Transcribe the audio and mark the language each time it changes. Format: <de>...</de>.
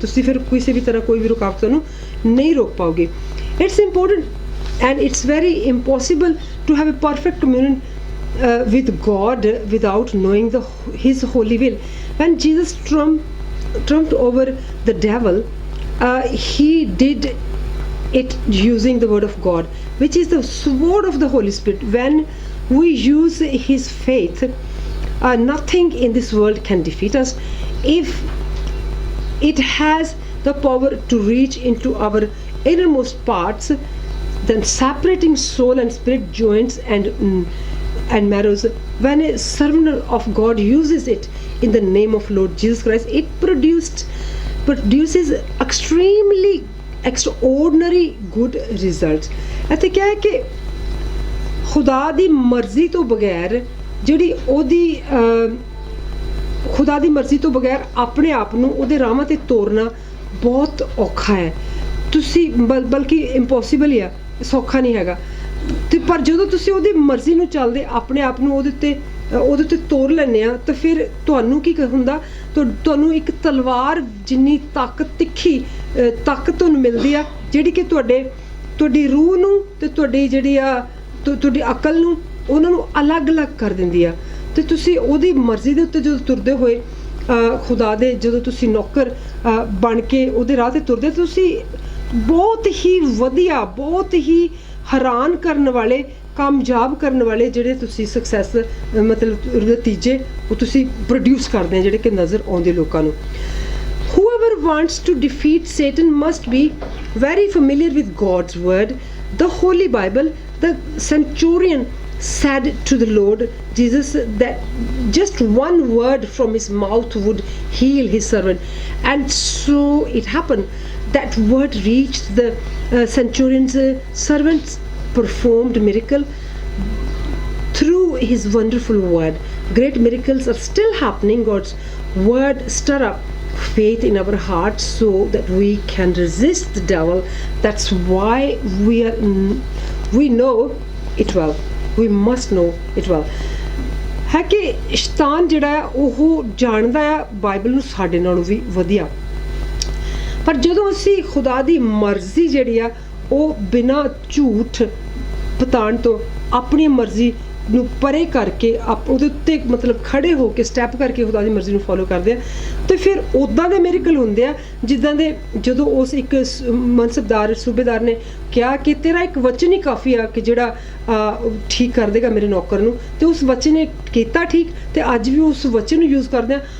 <pa>ਤੁਸੀਂ ਫਿਰ ਕਿਸੇ ਵੀ ਤਰ੍ਹਾਂ ਕੋਈ ਵੀ ਰੁਕਾਵਟ ਤੁਹਾਨੂੰ ਨਹੀਂ ਰੋਕ ਪਾਓਗੇ।</pa> <en>It's important and it's very impossible to have a perfect communion with God without knowing His holy will. When Jesus trumped over the devil, He did it using the word of God, which is the sword of the Holy Spirit. When we use His faith, nothing in this world can defeat us. If it has the power to reach into our innermost parts, then separating soul and spirit, joints and marrows. When a servant of God uses it in the name of Lord Jesus Christ, it produces extremely extraordinary good results.</en> <pa>ਅਤੇ ਕਿਹਾ ਹੈ ਕਿ ਖੁਦਾ ਦੀ ਮਰਜ਼ੀ ਤੋਂ ਬਗੈਰ ਜਿਹੜੀ ਉਹਦੀ ਖੁਦਾ ਦੀ ਮਰਜ਼ੀ ਤੋਂ ਬਗੈਰ ਆਪਣੇ ਆਪ ਨੂੰ ਉਹਦੇ ਰਾਹਾਂ ਤੇ ਤੋਰਨਾ ਬਹੁਤ ਔਖਾ ਹੈ। ਤੁਸੀਂ ਬਲਕਿ ਇੰਪੋਸੀਬਲ ਹੀ ਆ, ਸੌਖਾ ਨਹੀਂ ਹੈਗਾ। ਤੇ ਪਰ ਜਦੋਂ ਤੁਸੀਂ ਉਹਦੀ ਮਰਜ਼ੀ ਨੂੰ ਚੱਲਦੇ ਆਪਣੇ ਆਪ ਨੂੰ ਉਹਦੇ ਉੱਤੇ ਤੋਰ ਲੈਂਦੇ ਆ ਤਾਂ ਫਿਰ ਤੁਹਾਨੂੰ ਕੀ ਹੁੰਦਾ, ਤੁਹਾਨੂੰ ਇੱਕ ਤਲਵਾਰ ਜਿੰਨੀ ਤਿੱਖੀ ਤਾਕਤ ਤੁਹਾਨੂੰ ਮਿਲਦੀ ਆ ਜਿਹੜੀ ਕਿ ਤੁਹਾਡੀ ਰੂਹ ਨੂੰ ਤੇ ਤੁਹਾਡੀ ਜਿਹੜੀ ਆ ਤੁਹਾਡੀ ਅਕਲ ਨੂੰ ਉਹਨਾਂ ਨੂੰ ਅਲੱਗ-ਅਲੱਗ ਕਰ ਦਿੰਦੀ ਆ। ਤੇ ਤੁਸੀਂ ਉਹਦੀ ਮਰਜ਼ੀ ਦੇ ਉੱਤੇ ਜਦੋਂ ਤੁਰਦੇ ਹੋਏ ਖੁਦਾ ਦੇ ਜਦੋਂ ਤੁਸੀਂ ਨੌਕਰ ਬਣ ਕੇ ਉਹਦੇ ਰਾਹ ਤੇ ਤੁਰਦੇ ਤੁਸੀਂ ਬਹੁਤ ਹੀ ਵਧੀਆ, ਬਹੁਤ ਹੀ ਹੈਰਾਨ ਕਰਨ ਵਾਲੇ, ਕਾਮਯਾਬ ਕਰਨ ਵਾਲੇ ਜਿਹੜੇ ਤੁਸੀਂ ਸਕਸੈਸ ਮਤਲਬ ਨਤੀਜੇ ਉਹ ਤੁਸੀਂ ਪ੍ਰੋਡਿਊਸ ਕਰਦੇ ਆ ਜਿਹੜੇ ਕਿ ਨਜ਼ਰ ਆਉਂਦੇ ਲੋਕਾਂ ਨੂੰ।</pa> <en>Whoever wants to defeat Satan must be very familiar with God's word, the Holy Bible. The centurion said to the Lord Jesus that just one word from his mouth would heal his servant, and so it happened. That word reached the centurion's servants performed miracle through his wonderful word. Great miracles are still happening. God's word stir up faith in our hearts so that we can resist the devil. That's why we know it well. We must know it well.</en> <pa>ਹੈ ਕਿ ਸ਼ੈਤਾਨ ਜਿਹੜਾ ਉਹ ਜਾਣਦਾ ਆ Bible ਨੂੰ ਸਾਡੇ ਨਾਲੋਂ ਵੀ ਵਧੀਆ। ਪਰ ਜਦੋਂ ਅਸੀਂ ਖੁਦਾ ਦੀ ਮਰਜ਼ੀ ਜਿਹੜੀ ਆ ਉਹ ਬਿਨਾਂ ਝੂਠ ਪਤਾਣ ਤੋਂ ਆਪਣੀ ਮਰਜ਼ੀ ਨੂੰ ਪਰੇ ਕਰਕੇ ਉਹਦੇ ਉੱਤੇ ਮਤਲਬ ਖੜੇ ਹੋ ਕੇ ਸਟੈਪ ਕਰਕੇ ਖੁਦਾ ਦੀ ਮਰਜ਼ੀ ਨੂੰ ਫੋਲੋ ਕਰਦੇ ਆ ਤੇ ਫਿਰ ਉੱਦਾਂ ਦੇ ਮਿਰੇਕਲ ਹੁੰਦੇ ਆ ਜਿੱਦਾਂ ਦੇ ਜਦੋਂ ਉਸ ਇੱਕ ਮਨਸਬਦਾਰ ਸੂਬੇਦਾਰ ਨੇ ਕਿਹਾ ਕਿ ਤੇਰਾ ਇੱਕ ਵਚਨ ਹੀ ਕਾਫੀ ਆ ਕਿ ਜਿਹੜਾ ਠੀਕ ਕਰ ਦੇਗਾ ਮੇਰੇ ਨੌਕਰ ਨੂੰ, ਤੇ ਉਸ ਵਚਨ ਨੇ ਕੀਤਾ ਠੀਕ, ਤੇ ਅੱਜ ਵੀ ਉਸ ਵਚਨ ਨੂੰ ਯੂਜ਼ ਕਰਦੇ ਆ।</pa>